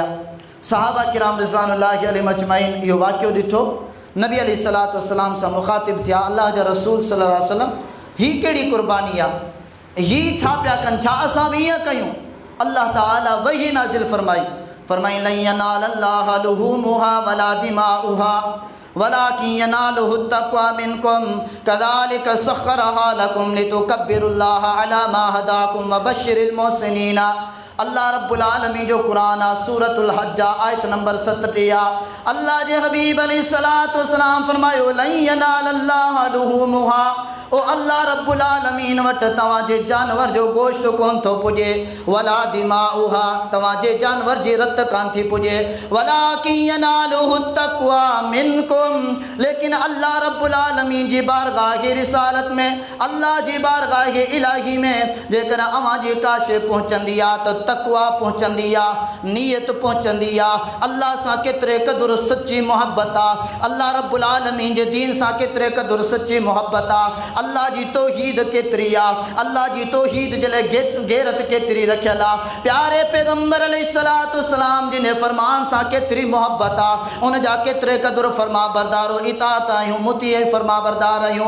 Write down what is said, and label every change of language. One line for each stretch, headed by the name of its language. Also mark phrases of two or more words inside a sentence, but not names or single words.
Sindhi: सहाबा किराम
Arabic: رضوان الله عليهم أجمعين
Sindhi: इहो वाक़ियो ॾिठो, नबी
Arabic: عليه الصلاة والسلام
Sindhi: सां मुख़ातिब थिया, अल्लाह जा रसूल
Arabic: صلى الله عليه وسلم
Sindhi: हीअ कहिड़ी कुर्बानी आहे, हीअ छा पिया कनि, छा असां बि ईअं कयूं? अल्लाह ताला वही नाज़िल फरमाई
Arabic: لن ينال الله لحومها ولا دماؤها ولكن يناله التقوى منكم كذلك سخرها لكم لتكبروا الله على ما هداكم وبشر المحسنين.
Sindhi: अल्लाह
Arabic: رب العالمين
Sindhi: जो कुरान आहे, सूरतुल हज आयत नंबर 37 आहे। अल्लाह जे हबीब
Arabic: عليه الصلاة والسلام
Sindhi: फरमायो
Arabic: لن ينال الله لحومها,
Sindhi: ओ अल्लाह
Arabic: رب العالمين
Sindhi: वटि तव्हांजे जानवर जो गोश्त कोन थो पुॼे,
Arabic: ولا دماؤها
Sindhi: तव्हांजे जानवर जी रत कान थी पुॼे,
Arabic: ولكن يناله التقوى منكم,
Sindhi: लेकिन अल्लाह
Arabic: رب العالمين
Sindhi: जी बारगाह रिसालत में, अल्लाह जी बारगाह इलाही में जेकर अवां जी काश पहुचंदी आहे त तक़वा पहुचंदी आहे, नियत पहुचंदी आहे, अल्लाह सां केतिरे क़दुरु सची मोहब्बत आहे, अल्लाह
Arabic: رب العالمين
Sindhi: जे दीन सां केतिरे क़दुरु सची मोहब्बत आहे, अल्लाह जी तौहीद केतिरी आहे, अल्लाह जी तौहीद जे लाइ गैरत केतिरी रखियल आहे, प्यारे पैगंबर
Arabic: عليه الصلاة والسلام
Sindhi: जिन फरमान सां केतिरी मोहब्बत आहे, उन जा केतिरे क़दुरु फरमा बरदारो इताअत आहियूं, मुती फरमा बरदार आहियूं।